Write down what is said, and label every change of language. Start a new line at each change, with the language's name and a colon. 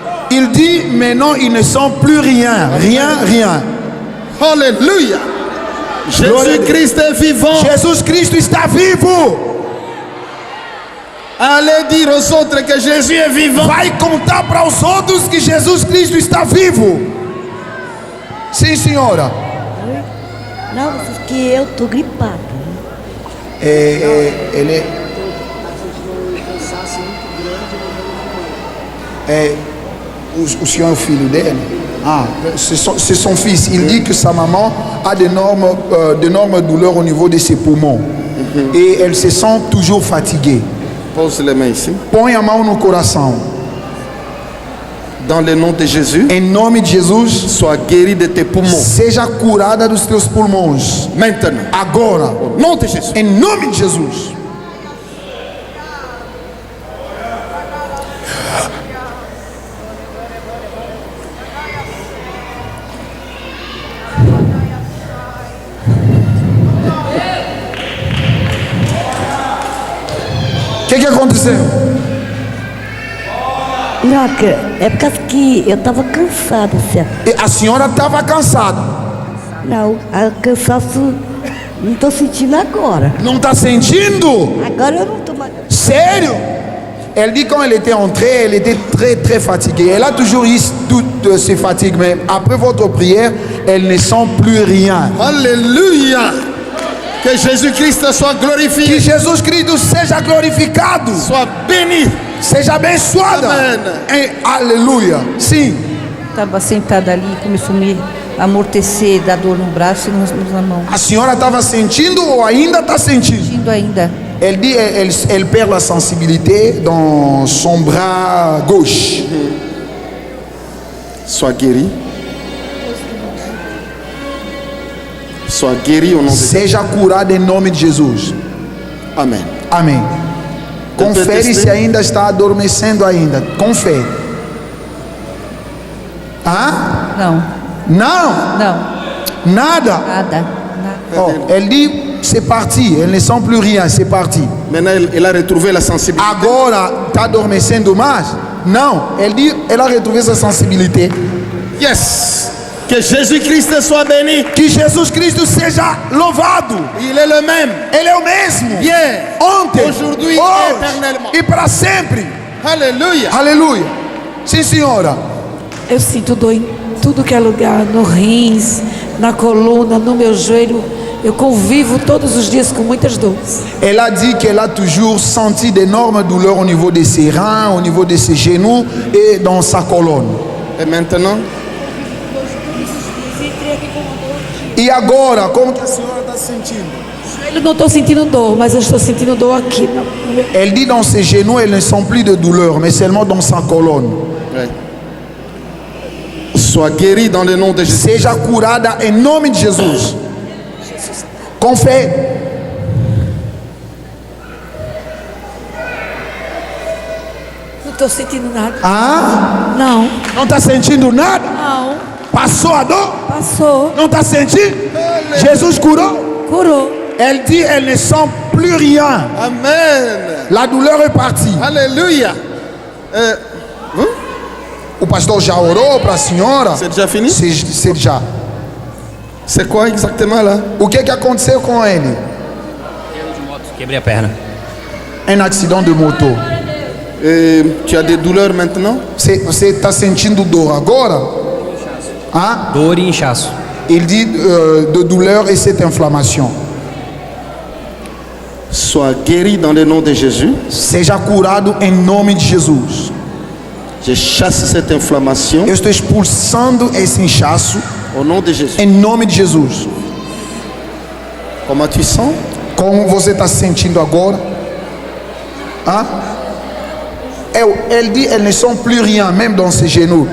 French: Il dit maintenant il ne sent plus rien. Rien, rien. Alléluia. Jésus-Christ est vivant.
Portuguese: Jesus Cristo está vivo.
French: Allez dire aux autres que Jésus est vivant.
Portuguese: Vai contar para os outros que Jesus Cristo está vivo. Sim, senhora. Não, porque eu tô gripado. Ele o senhor é o filho dele?
French: Ah, c'est son fils. Il dit que sa maman a d'énormes douleurs au niveau de ses poumons. Et elle se sent toujours fatiguée. Pose les mains ici.
Portuguese: Põe a mão no coração.
French: Dans le nom de Jésus,
Portuguese: Em nome de Jesus,
French: sois guéri de tes poumons.
Portuguese: seja curada dos teus pulmões.
French: Maintenant,
Portuguese: Agora,
French: au nom de Jésus.
Portuguese: em nome de Jesus. O que aconteceu? Não, é por causa que eu tava cansada, certo? E a senhora estava cansada. Não, o cansaço não tô sentindo agora. Não está sentindo? Agora eu não tô mais. Sério?
French: Elle dit quand elle était entrée, elle était très fatiguée. Elle a toujours eu toutes ces fatigues, mais après votre prière, elle ne sent plus rien. Alléluia. Que Jésus-Christ soit
Portuguese: Que
French: glorifié.
Portuguese: Jesus Cristo seja glorificado,
French: Sois béni.
Portuguese: seja abençoada. Amém. Aleluia. Sim. Estava sentada ali e começou a me amortecer, dar dor no braço e na mão. A senhora estava sentindo ou ainda está sentindo? Sentindo ainda.
French: Elle dit elle perd la sensibilité dans son bras gauche. Sois guéri. Sois guéri au nom de Jésus.
Portuguese: Seja curada em nome de Jesus. Amen. Amém. Confere se ainda está adormecendo ainda. Confere. Ah? Não, Não? não, Nada? nada.
French: Oh, elle dit c'est parti. Elle ne sent plus rien. C'est parti. Maintenant, elle a retrouvé la sensibilité.
Portuguese: Agora está adormecendo mais? Não.
French: Elle dit elle a retrouvé sa sensibilité.
English: Yes.
French: Que Jésus-Christ soit béni.
Portuguese: Que Jesus Cristo seja louvado.
French: Il est le même.
Portuguese: Ele é o mesmo.
French: Hier,
Portuguese: Ontem,
French: aujourd'hui et
Portuguese: hoje
French: éternellement.
Portuguese: e para sempre.
French: Alléluia.
Portuguese: Aleluia. Sim, senhora. Eu sinto dor em tudo que é lugar, no rins, na coluna, no meu joelho. Eu convivo todos os dias com muitas dores.
French: Elle a dit qu'elle a toujours senti d'énormes douleurs au niveau de ses reins, au niveau de ses genoux et dans sa colonne. Et maintenant,
Portuguese: E agora, como que a senhora está sentindo? Eu não estou sentindo dor, mas eu estou sentindo dor aqui.
French: Elle dit dans ses genoux, elle ne sent plus de douleur, mais seulement dans sa colonne. ouais. Sois guéri dans le nom de Jésus.
Portuguese: Seja curada em nome de Jesus. Com fé. Não estou sentindo nada. Ah? Não, Não está sentindo nada? não. Passou a dor? Passou. Não está sentindo? Jesus curou? Curou.
French: Elle dit elle ne sent plus rien. Amen. La douleur est partie. Alléluia.
Portuguese: O pastor já orou para a senhora?
French: C'est déjà fini? C'est déjà. C'est quoi exactement là?
Portuguese: O que aconteceu com ele? Quebrei a perna. Um acidente de moto.
French: Tu as des douleurs maintenant?
Portuguese: Você está sentindo dor agora? Ah? Dor e inchaço.
French: Il dit de douleur et cette inflammation. Sois guéri dans le nom de Jésus.
Portuguese: Seja curado em nome de Jesus.
French: Je chasse cette inflammation
Portuguese: Eu estou expulsando esse inchaço
French: au nom de Jésus.
Portuguese: em nome de Jesus.
French: Comment tu sens?
Portuguese: Como você está se sentindo agora? Ah?
French: Elle dit elle ne sent plus rien, même dans ses genoux.